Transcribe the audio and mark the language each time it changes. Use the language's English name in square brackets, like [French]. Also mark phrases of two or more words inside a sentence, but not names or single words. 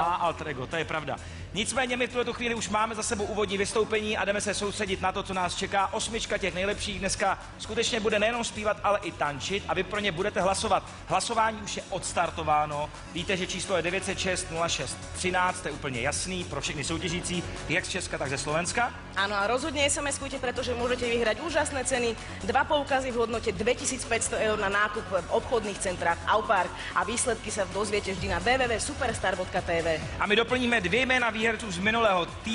[Czech] Má alter ego, to je pravda. Nicméně my v tuto chvíli už máme za sebou úvodní vystoupení a jdeme se soustředit na to, co nás čeká. 8 těch nejlepších dneska skutečně bude nejenom zpívat, ale i tančit a vy pro ně budete hlasovat. Hlasování už je odstartováno. Víte, že číslo je 906 06 13, to je úplně jasný pro všechny soutěžící, jak z Česka, tak ze Slovenska. [Slovak] Áno, a rozhodne SMS-kujte, pretože môžete vyhrať úžasné ceny, 2 poukazy v hodnote 2500 eur na nákup v obchodných centrách Aupark a výsledky sa dozviete vždy na www.superstar.tv. [Czech] A my doplníme 2 jména výherců z minulého týdne.